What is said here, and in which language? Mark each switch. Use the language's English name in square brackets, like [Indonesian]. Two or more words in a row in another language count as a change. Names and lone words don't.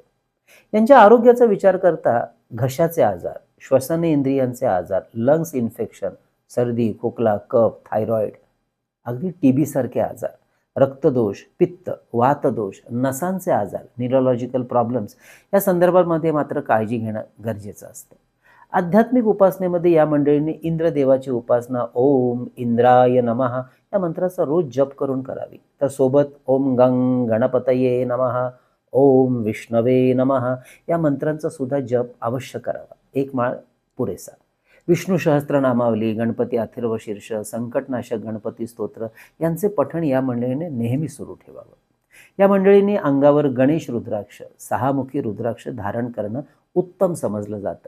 [Marathi] यांच्या आरोग्याचा विचार करता घशाचे आजार, श्वसन इंद्रियांचे आजार, [English] lungs infection, [Marathi] सर्दी, खोकला, कफ, थायरॉइड, अगदी TB सारखे आजार, रक्तदोष, पित्त, वातदोष, नसांचे आजार, [English] neurological problems [Marathi] या संदर्भामध्ये मात्र काळजी घेणं गरजेचं असतं. आध्यात्मिक उपासनेमध्ये या मंडळींनी इंद्रदेवाची उपासना [Sanskrit] ओम इंद्राय नमः [Marathi] या मंत्राचा रोज जप करून करावी. तर सोबत [Sanskrit] ओम गंग गणपतये नमः, ओम विष्णवे नमः [Marathi] या मंत्रांचा सुद्धा जप अवश्य करावा. एक माळ पुरेसा. विष्णू सहस्त्रनामावली, गणपती अथर्वशीर्ष, संकटनाशक गणपती स्तोत्र यांचे पठण या मंडळीने नेहमी सुरू ठेवावं. या मंडळींनी अंगावर गणेश रुद्राक्ष, 6मुखी रुद्राक्ष धारण करणं उत्तम समजलं जातं.